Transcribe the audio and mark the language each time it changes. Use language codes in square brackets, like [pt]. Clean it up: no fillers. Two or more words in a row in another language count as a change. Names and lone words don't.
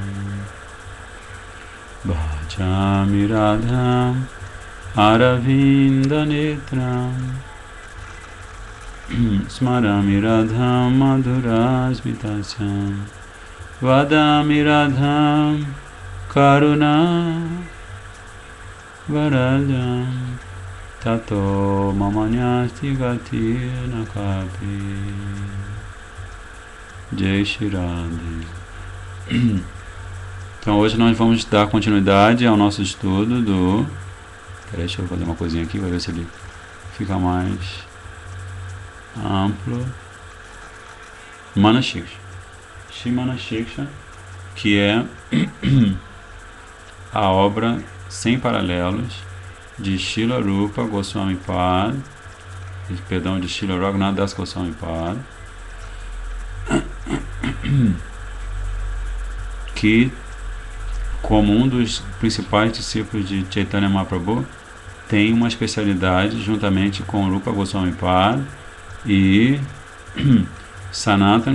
[sa] भजामि राधाम् अरविन्द नेत्रम्, स्मरामि राधाम् मधुरस्मितास्याम्, वदामि राधाम् करुणा वरजाम्, ततो ममान्यास्ति गति नकापि. जय श्री राधे. [pt] Então hoje nós vamos dar continuidade ao nosso estudo do... Peraí, deixa eu fazer uma coisinha aqui, para ver se ele fica mais amplo. Manashiksha. Shri Manashiksha, que é a obra sem paralelos de Srila Rupa Goswami Pad, perdão, de Srila Raghunath Das Goswami Pad, que, como um dos principais discípulos de Chaitanya Mahaprabhu, tem uma especialidade juntamente com Rupa Goswami Pad e Sanatana Goswami Pad.